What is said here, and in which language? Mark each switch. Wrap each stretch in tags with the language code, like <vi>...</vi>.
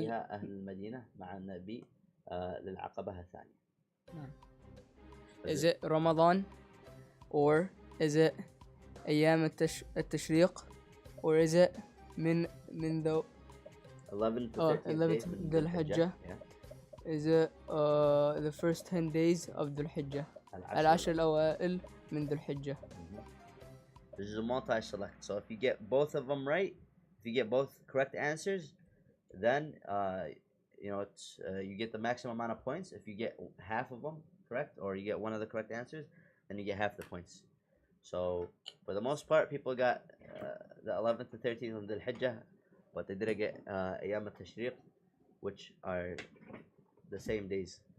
<ar>فيها أهل المدينة مع النبي للعقبة الثانية.</ar> <en>Is it Ramadan, or is it أيام التشريق, or is it من the 11 to 13 days 11th</en> <ar>من ذي الحجة?</ar> <en>Yeah. Is it the first 10 days of ذي الحجة, العشر الأوائل من ذي الحجة. This is a multi-select, so if you get both of them right, if you get both correct answers, then it's you get the maximum amount of points. If you get half of them correct, or you get one of the correct answers, then you get half the points. So for the most part, people got the 11th to 13th of Dhul Hijjah, but they didn't get Ayyam al-Tashriq, which are the same days.</en>